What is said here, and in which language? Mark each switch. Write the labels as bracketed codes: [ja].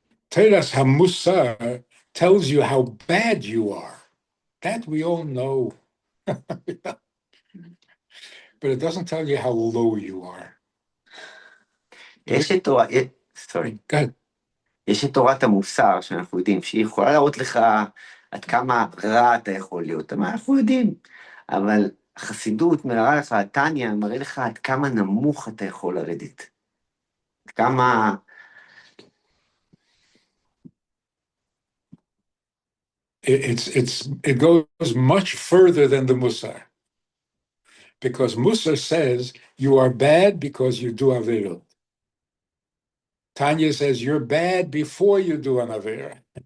[en] Teras HaMusar tells you how bad you are. That we all know. But it doesn't tell you how low you are. [he] יש את תורה, סורי. [en] Go ahead. [he] יש את תורת המוסר שאנחנו יודעים, שהיא יכולה להראות לך עד כמה רע אתה יכול להיות, מה אנחנו יודעים, אבל החסידות מראה לך, תניא מראה לך עד כמה נמוך אתה יכול לרדת, עד כמה... [en] It goes much further than the Musar. Because Musar says you are bad because you do Averot. Tanya says you're bad before you do an Avera.